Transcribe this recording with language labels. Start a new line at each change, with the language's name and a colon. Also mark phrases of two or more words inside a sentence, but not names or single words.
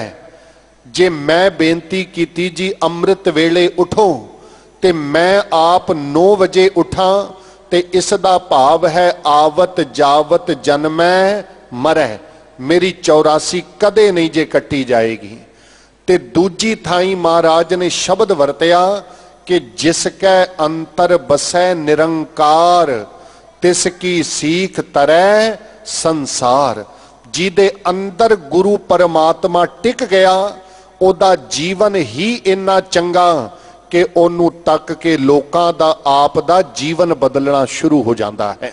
Punjabi: ਜੇ ਮੈਂ ਬੇਨਤੀ ਕੀਤੀ ਜੀ ਅੰਮ੍ਰਿਤ ਵੇਲੇ ਉਠੋ, ਤੇ ਮੈਂ ਆਪ 9 ਵਜੇ ਉਠਾਂ, ਤੇ ਇਸ ਦਾ ਭਾਵ ਹੈ ਆਵਤ ਜਾਵਤ ਜਨਮੈ ਮਰੈ, ਮੇਰੀ 84 ਕਦੇ ਨਹੀਂ ਜੇ ਕੱਟੀ ਜਾਏਗੀ। ਤੇ ਦੂਜੀ ਥਾਈਂ ਮਹਾਰਾਜ ਨੇ ਸ਼ਬਦ ਵਰਤਿਆ ਕਿ ਜਿਸਕੈ ਅੰਤਰ ਬਸੈ ਨਿਰੰਕਾਰ ਤਿਸਕੀ ਸੀਖ ਤਰੈ ਸੰਸਾਰ। ਜਿਹਦੇ ਅੰਦਰ ਗੁਰੂ ਪਰਮਾਤਮਾ ਟਿਕ ਗਿਆ ਓਦਾ ਜੀਵਨ ਹੀ ਇੰਨਾ ਚੰਗਾ ਕਿ ਓਨੂੰ ਤੱਕ ਕੇ ਲੋਕਾਂ ਦਾ ਆਪ ਦਾ ਜੀਵਨ ਬਦਲਣਾ ਸ਼ੁਰੂ ਹੋ ਜਾਤਾ ਹੈ।